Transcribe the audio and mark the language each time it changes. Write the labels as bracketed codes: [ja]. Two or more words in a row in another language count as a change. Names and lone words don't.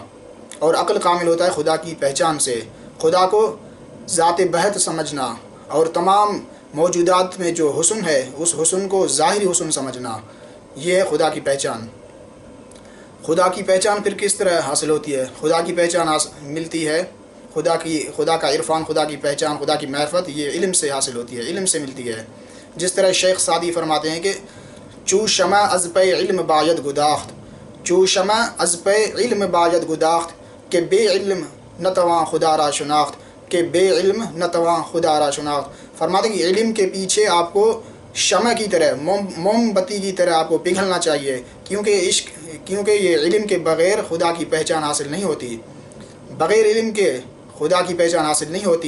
[ur] اور عقل کامل ہوتا ہے خدا کی پہچان سے، خدا کو ذات بہت سمجھنا، اور تمام موجودات میں جو حسن ہے اس حسن کو ظاہری حسن سمجھنا، یہ ہے خدا کی پہچان۔ خدا کی پہچان پھر کس طرح حاصل ہوتی ہے؟ خدا کی پہچان ملتی ہے، خدا کا عرفان، خدا کی پہچان، خدا کی معرفت، یہ علم سے حاصل ہوتی ہے، علم سے ملتی ہے۔ جس طرح شیخ سعدی فرماتے ہیں کہ [fa] چو شمع از پہ علم باید گداخت، چو شمع از پہ علم باید گداخت، کہ بے علم نتواں خدا را شناخت، کہ بے علم نتواں خدا را شناخت۔ [ur] فرماتے ہیں کہ علم کے پیچھے آپ کو شمع کی طرح، موم بتی کی طرح آپ کو پگھلنا چاہیے، کیونکہ یہ علم کے بغیر خدا کی پہچان حاصل نہیں ہوتی، بغیر علم کے خدا کی پہچان حاصل نہیں ہوتی۔